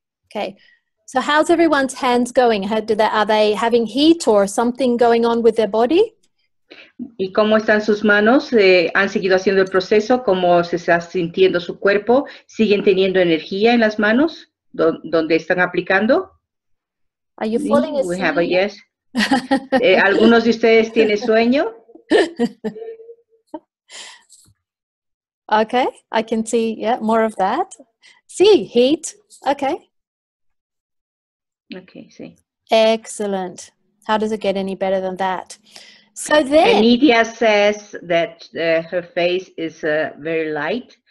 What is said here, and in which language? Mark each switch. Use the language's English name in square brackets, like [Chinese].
[English] Okay, so how's everyone's hands going? Are they having heat or something going on with their body? [Spanish] ¿Y cómo están sus manos? ¿Han seguido haciendo el proceso? ¿Cómo se está sintiendo su cuerpo? ¿Siguen teniendo energía en las manos donde están aplicando? [English] Are you falling We have a asleep? yes. [Spanish] ¿Algunos de ustedes tienen sueño? [English] Okay, I can see, yeah, more of that. See, heat. Okay. [Spanish] Okay, sí. [English] Excellent. How does it get any better than that? So then, Nidia says that her face is very light.